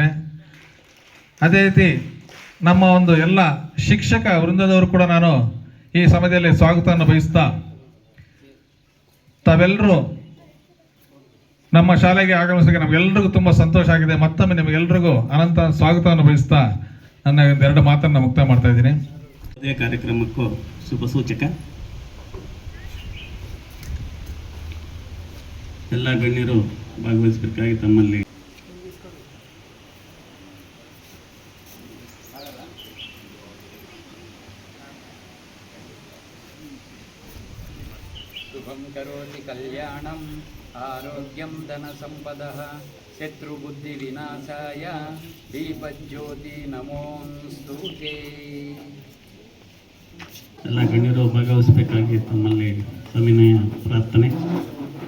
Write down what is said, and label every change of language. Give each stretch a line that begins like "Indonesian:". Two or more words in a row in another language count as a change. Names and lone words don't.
Kannada: ಅದೇ ರೀತಿ ನಮ್ಮ ಒಂದು ಎಲ್ಲ ಶಿಕ್ಷಕ ವೃಂದದವರು ಕೂಡ ನಾನು ಈ ಸಮಯದಲ್ಲಿ ಸ್ವಾಗತವನ್ನು ಬಯಸ್ತಾ, ತಾವೆಲ್ಲರೂ ನಮ್ಮ ಶಾಲೆಗೆ ಆಗಮಿಸಿದಾಗ ನಮಗೆಲ್ಲರಿಗೂ ತುಂಬ ಸಂತೋಷ ಆಗಿದೆ. ಮತ್ತೊಮ್ಮೆ ನಿಮಗೆಲ್ಲರಿಗೂ ಅನಂತ ಸ್ವಾಗತವನ್ನು ಬಯಸ್ತಾ ನನ್ನ 2 ಮಾತನ್ನು ಮುಕ್ತಾಯ ಮಾಡ್ತಾ ಇದ್ದೀನಿ. ಅದೇ ಕಾರ್ಯಕ್ರಮಕ್ಕೂ ಶುಭ ಸೂಚಕ. ಎಲ್ಲ ಗಣ್ಯರು ಭಾಗವಹಿಸಬೇಕಾಗಿ ತಮ್ಮಲ್ಲಿ
Sanskrit: ಶುಭಂ ಕರೋತಿ ಕಲ್ಯಾಣಂ ಆರೋಗ್ಯಂ ಧನ ಸಂಪದಃ ಶತ್ರುಬುದ್ಧಿ ವಿನಾಶಾಯ ದೀಪಜ್ಯೋತಿ ನಮೋಸ್ತುತೇ.
Kannada: ಎಲ್ಲ ಗಣ್ಯರು ಭಾಗವಹಿಸಬೇಕಾಗಿ ತಮ್ಮಲ್ಲಿ ಸವಿನಯ ಪ್ರಾರ್ಥನೆ.